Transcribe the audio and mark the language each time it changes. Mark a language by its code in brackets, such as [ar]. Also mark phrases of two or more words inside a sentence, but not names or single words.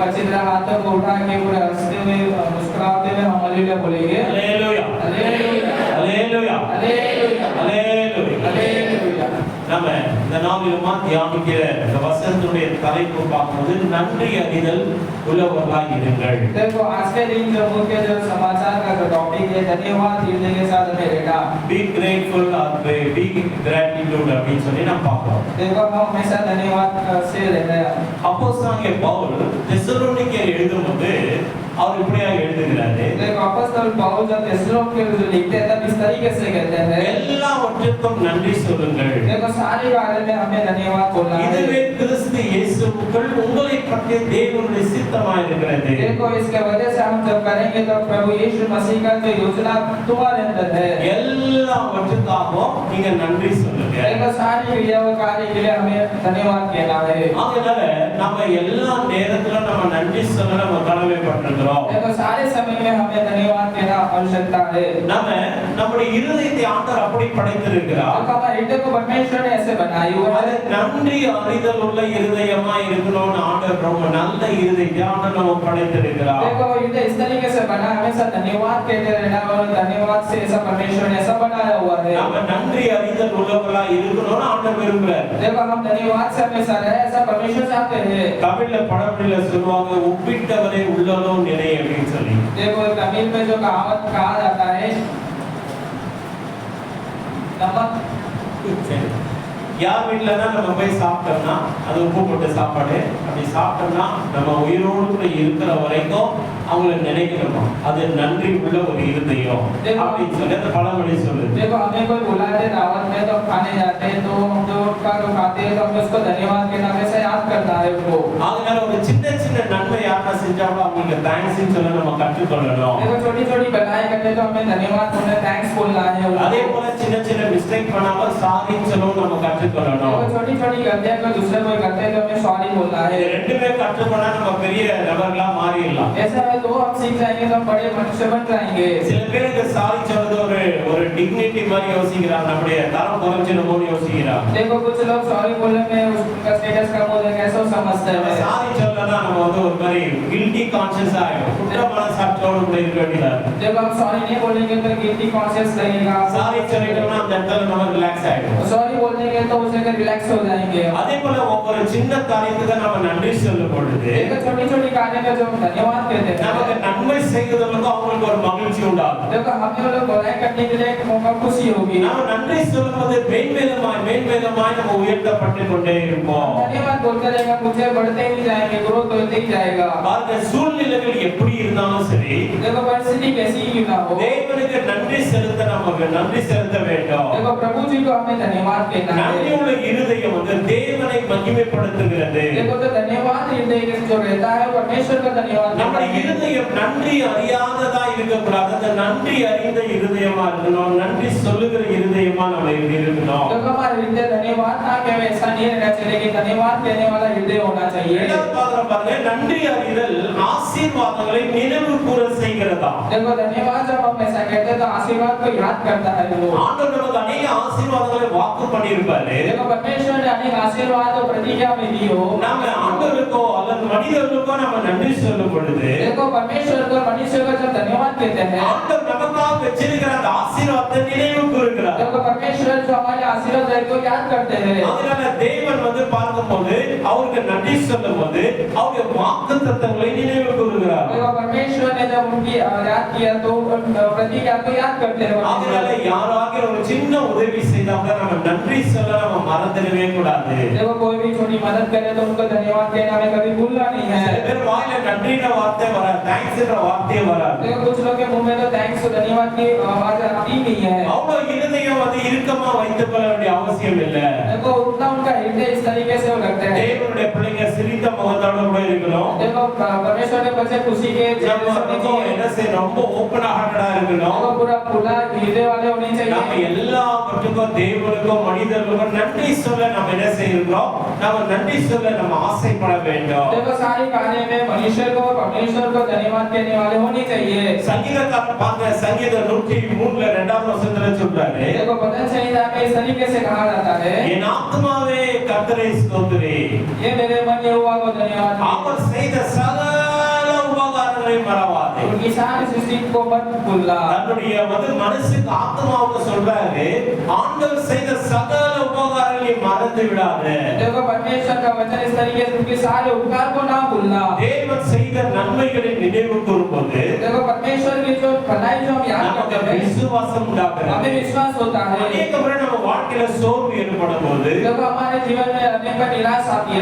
[ta] அல்லேலூயா அல்லேலூயா நம்ம இந்த நாளிலுமா தியானிக்கிற இந்த வசனத்துடைய தலைப்பு பார்க்கும்போது நன்றி அறிதல் உள்ளவர்களாய் இருங்கள். [hi] देखो आज के दिन जो मुख्य जो समाचार का जो टॉपिक है धन्यवाद हृदय के साथ में रहना. [en] Be grateful or be gratitude [ta] அப்படின்னு சொல்லி நம்ம பார்க்கிறோம். [hi] देखो हम हमेशा धन्यवाद से रहना है. [ta] அப்போஸ்தலனாகிய பவுல் தெசலோனிக்கேயர் எழுதும்போது அவர் இப்படியா எழுதுகிறாரு. [hi] देखो अपॉस्टल पौल जब तेसलोनिके को लिखते हैं तब इस तरीके से कहते हैं [ta] எல்லாவற்றுக்கும் நன்றி சொல்லுங்கள். [hi] देखो सारे बारे में हमें धन्यवाद बोलना है. [ta] இதுவே கிறிஸ்து இயேசுவுக்குள் உங்களை பற்றிய தேவனுடைய சித்தமாய் இருக்கிறது. [hi] देखो इसके वजह से हम जब करेंगे तो प्रभु यीशु मसीह का जो योजना तुम्हारे अंदर है. [ta] எல்லாவற்றுக்காகவும் நீங்க நன்றி சொல்லுங்க. [hi] देखो सारी क्रियाओं कार्य के लिए हमें धन्यवाद कहना है. [ta] அதனால நம்ம எல்லா நேரத்திலும் நம்ம நன்றி சொல்ல நம்ம கடமைப்பட்டிருக்கிறோம். [hi] देखो सारे समय में हमें धन्यवाद कहना आवश्यकता है. [ta] நம்ம நம்முடைய இருதயத்தை ஆண்டவர் அப்படி படைத்திருக்கிறார். [hi] हमारे हृदय को परमेश्वर ने ऐसे बनाई हुआ है. [ta] நன்றி அறிதல் உள்ள இருதயமா இருக்கணும்னு ஆண்டவர் ரொம்ப நல்ல இருதயத்தை ஆண்டவர் நமக்கு படைத்திருக்கிறார். [hi] देखो हृदय इस तरीके से बना हमेशा धन्यवाद कहते रहना और धन्यवाद से ऐसा परमेश्वर ने ऐसा बनाया हुआ है. [ta] நம்ம நன்றி அறிதல் உள்ளவர்களா இருக்கணும்னு ஆண்டவர் விரும்புறார். [hi] देखो हम धन्यवाद से हमेशा रहे ऐसा परमेश्वर चाहते हैं. [ta] தமிழ்ல பழமொழியில சொல்வாங்க உப்பிட்டவரே உள்ளலோ நினை அப்படின்னு சொல்லி. [hi] देखो तमिल में जो कहावत कहा जाता है नमक [ta] யார் வீட்டுலன்னா நம்ம போய் சாப்பிட்டோம்னா அது உப்பு போட்டு சாப்பாடு அப்படி சாப்பிட்டோம்னா நம்ம உயிரோடு இருக்கிற வரைக்கும் அவங்களை நினைக்கணுமா அது நன்றி உள்ள ஒரு இருதயம் அப்படின்னு சொல்லி அந்த பழமொழி சொல்லுது. [hi] देखो हमें कोई बुलाते दावत में तो खाने जाते हैं तो हम जो का जो खाते हैं तो हम उसको धन्यवाद के नाम से याद करना है उनको. [ta] அதனால ஒரு சின்ன சின்ன நன்மை யாரா செஞ்சாலும் அவங்களுக்கு தேங்க்ஸ் சொல்ல நம்ம கற்றுக்கொள்ளணும். [hi] देखो छोटी छोटी बनाई करते तो हमें धन्यवाद बोलना थैंक्स बोलना है. [ta] அதே போல சின்ன சின்ன மிஸ்டேக் பண்ணாம சாரி சொல்லவும் நம்ம கற்றுக்கொள்ளணும். [hi] देखो छोटी छोटी गलतियां को दूसरे कोई करते हैं तो हमें सॉरी बोलना है. [ta] ரெண்டுமே கற்றுக்கொண்டா நம்ம பெரிய நபர்களா மாறிடலாம். [hi] ऐसा है तो हम सीख जाएंगे तो हम बड़े मनुष्य बन जाएंगे. [ta] சில பேருக்கு சாரி சொல்றது ஒரு டிக்னிட்டி மாதிரி யோசிக்கிறாங்க. நம்முடைய தரம் குறைஞ்சிடுமோன்னு யோசிக்கிறாங்க. [hi] देखो कुछ लोग सॉरी बोलने में उसका स्टेटस कम हो जाए कैसे समझते हैं. [ta] சாரி சொல்லனா நம்ம ஒரு மாதிரி [en] guilty conscious [ta] ஆயிடும். குற்ற மனசாட்சியோட கூட இருக்க வேண்டியதா இருக்கு. [hi] जब हम सॉरी नहीं बोलेंगे तो [en] guilty conscious [hi] रहेगा. [ta] சாரி சொல்லிட்டோம்னா அந்த இடத்துல நம்ம ரிலாக்ஸ் ஆயிடும். [hi] सॉरी बोलेंगे तो उसे रिलैक्स हो जाएंगे. [ta] அதே போல ஒவ்வொரு சின்ன காரியத்துக்கு நம்ம நன்றி சொல்லும் பொழுது [hi] एक छोटी छोटी कार्य का जो धन्यवाद कहते हैं [ta] நமக்கு நன்மை செய்வதற்கு அவங்களுக்கு ஒரு மகிழ்ச்சி உண்டாகும். [hi] देखो हम लोग भलाई करने के लिए एक मौका खुशी होगी. [ta] நாம நன்றி சொல்லும்போது மேன்மேலுமாய் நம்ம உயர்த்தப்பட்டு கொண்டே இருப்போம். [hi] धन्यवाद बोलते रहेगा मुझे बढ़ते ही जाएंगे ग्रोथ होते ही जाएगा. [ta] பாருங்க சூழ்நிலைகள் எப்படி இருந்தாலும் சரி [hi] देखो परिस्थिति कैसी ही ना हो [ta] தேவனுக்கு நன்றி செலுத்த நமக்கு நன்றி செலுத்த வேண்டும். [hi] देखो प्रभु जी को हमें धन्यवाद कहना है. [ta] நன்றி உள்ள இருதயம் வந்து தேவனை மகிமைப்படுத்துகிறது. [hi] देखो तो धन्यवाद हृदय जो रहता है परमेश्वर का धन्यवाद. [ta] நம்ம இருதயம் நன்றி அறியாததா இருக்கக்கூடாது. அந்த நன்றி அறிந்த இருதயமா இருக்கணும். நன்றி சொல்லுகிற இருதயமா நம்ம இருக்கணும். [hi] देखो हमारा हृदय धन्यवाद ना कहे ऐसा नहीं रहना चाहिए कि धन्यवाद कहने वाला हृदय होना चाहिए. [ta] பாருங்க நன்றி அறிதல் ஆசீர்வாதங்களை நினைவு கூற செய்கிறதா. [hi] देखो धन्यवाद जब हम ऐसा कहते हैं तो आशीर्वाद को याद करता है वो. [ta] ஆண்டவர் நமக்கு अनेक ஆசீர்வாதங்களை வாக்கு பண்ணியிருப்பாரு. [hi] देखो परमेश्वर ने अनेक आशीर्वाद और प्रतिज्ञा में दी हो. [ta] நாம ஆண்டவருக்கோ அல்லது மனிதர்களுக்கோ நாம நன்றி சொல்லும் பொழுது [hi] देखो परमेश्वर को मनुष्य को जब धन्यवाद कहते हैं [ta] ஆண்டவர் நமக்காக வச்சிருக்கிற அந்த ஆசீர்வாதத்தை நினைவு கூறுகிறார். [hi] देखो परमेश्वर जो हमारे आशीर्वाद है को याद करते हैं. [ta] அதனால தேவன் வந்து பார்க்கும்போது அவருக்கு நன்றி சொல்லும்போது அவருடைய வாக்குத்தத்தங்களை நினைவு கூறுகிறார். [hi] देखो परमेश्वर ने जब जब उनकी याद किया तो प्रतिज्ञा को याद करते हैं [ta] அதனால யாராவது ஒரு சின்ன உதவி செய்தா கூட நம்ம நன்றி சொல்ல நம்ம மறந்துடவே கூடாது [hi] देखो कोई भी छोटी मदद करे तो उनको धन्यवाद कहना हमें कभी भूलना नहीं है [ta] சில பேர் வாயில நன்றின்ற வார்த்தை வராது தேங்க்ஸ்ன்ற வார்த்தையே வராது [hi] देखो कुछ लोग के मुंह में तो थैंक्स धन्यवाद की आवाज आती नहीं है [ta] அவ்வளவு இருதயம் வந்து இறுக்கமா வைத்துக் கொள்ள வேண்டிய அவசியம் இல்ல [hi] देखो उतना उनका हृदय इस तरीके से लगता है [ta] தேவனுடைய பிள்ளைங்க சிரித்த முகத்தோட கூட இருக்கணும் [hi] देखो परमेश्वर के बच्चे खुशी के [ta] என்ன செய்ய ரொம்ப [en] open hearted [ta] இருக்கணும் [hi] देखो पूरा खुला हृदय वाले होने [ta] நம்ம [hi] चाहिए [ta] எல்லாவற்றுக்கும் தேவனுக்கும் மனிதர்களுக்கும் நன்றி சொல்ல நம்ம என்ன செய்யறோம் நம்ம நன்றி சொல்ல நம்ம ஆசைப்பட வேண்டும் [hi] देखो सारे कार्य में मनुष्य को और परमेश्वर को धन्यवाद कहने वाले होने चाहिए [ta] சங்கீதக்காரன் பாருங்க சங்கீதம் 103ல இரண்டாவது வசனத்துல சொல்றாரு [hi] देखो भजन संहिता में इस तरीके से कहा जाता है [ta] என் ஆத்துமாவே கர்த்தரை ஸ்தோத்திரி [hi] ये मेरे मन यहोवा को धन्यवाद [ta] அவர் செய்த சகல உபகாரங்களை மறவாதே [hi] उनकी सारी सृष्टि को मत भूलना [ta] தன்னுடைய மனசுக்கு ஆத்மாவுக்கு சொல்றாரு ஆண்டவர் செய்த சகல உபகாரங்களை மறந்து விடாதே [hi] देखो परमेश्वर का वचन इस तरीके से उनके सारे उपकार को ना भूलना [ta] தேவன் செய்த நன்மைகளை நினைவு கூறும்போது [hi] देखो परमेश्वर की जो भलाई जो हम याद [ta] நமக்கு [hi] करते हैं [ta] விசுவாசம் உண்டாகிறது [hi] हमें विश्वास होता है [ta] அநேக முறை நம்ம வாழ்க்கையில சோர்வு ஏற்படும்போது [hi] देखो हमारे जीवन में अनेक बार निराश आती है